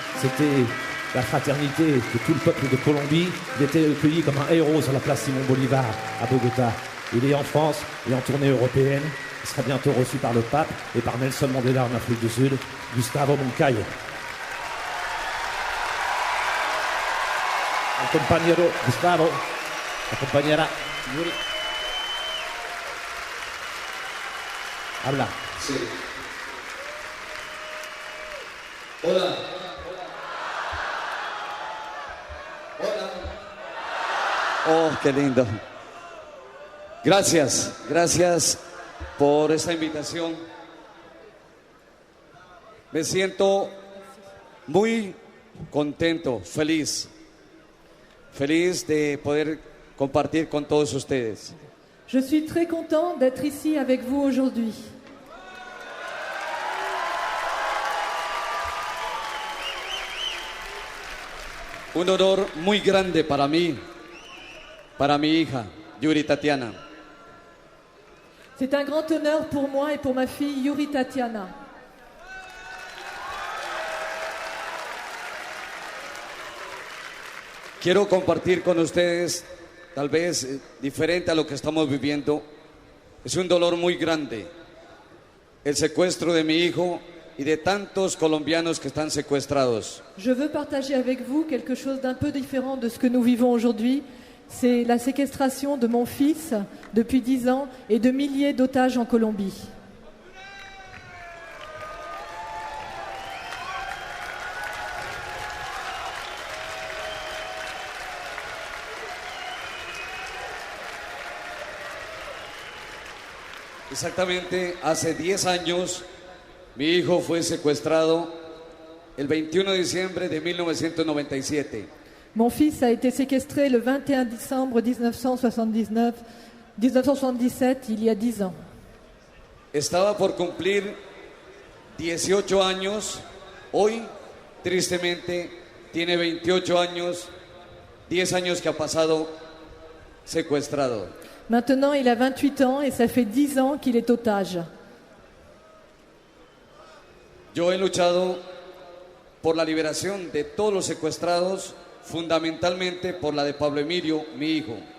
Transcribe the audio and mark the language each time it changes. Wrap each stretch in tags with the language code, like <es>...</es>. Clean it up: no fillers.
<fr>C'était la fraternité de tout le peuple de Colombie. Il était accueilli comme un héros sur la place Simon Bolivar à Bogota. Il est en France et en tournée européenne. Il sera bientôt reçu par le pape et par Nelson Mandela en Afrique du Sud, Gustavo Moncayo.</fr> <es>El compañero Gustavo, la compañera Yuri. Habla. Sí. Hola. Hola. Oh, qué lindo. Gracias por esta invitación. Me siento muy contento, feliz de poder compartir con todos ustedes.</es> <fr>Je suis très content d'être ici avec vous aujourd'hui.</fr> <es>Un honor muy grande para mí, para mi hija, Yuri Tatiana.</es> <fr>C'est un grand honneur pour moi et pour ma fille Yuri Tatiana.</fr> <es>Quiero compartir con ustedes, tal vez diferente a lo que estamos viviendo. Es un dolor muy grande, el secuestro de mi hijo y de tantos colombianos que están secuestrados.</es> <fr>Je veux partager avec vous quelque chose d'un peu différent de ce que nous vivons aujourd'hui. C'est la séquestration de mon fils depuis 10 ans et de milliers d'otages en Colombie.</fr> <es>Exactamente hace 10 años mi hijo fue secuestrado el 21 de diciembre de 1997.</es> <fr>Mon fils a été séquestré le 21 décembre 1977, il y a 10 ans.</fr> <es>Estaba por cumplir 18 años. Hoy, tristemente, tiene 28 años, 10 años que ha pasado secuestrado.</es> <fr>Maintenant, il a 28 ans et ça fait 10 ans qu'il est otage.</fr> <es>Yo he luchado por la liberación de todos los secuestrados, fundamentalmente por la de Pablo Emilio, mi hijo.</es>